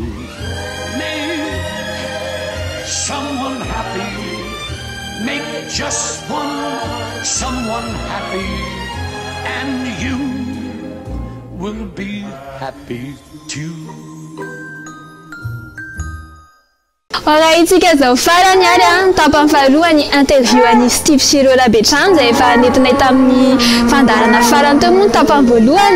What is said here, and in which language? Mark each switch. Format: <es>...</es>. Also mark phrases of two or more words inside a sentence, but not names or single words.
<en>Make someone happy. Make just one someone happy. And you will be happy too. Alright,</en> <mg>zao farany ary tapany faharoany interview ani Steve Shiro Labetrany zay efa nentinay tamin'ny fandarana farany teo moa tapany voalohany.</mg>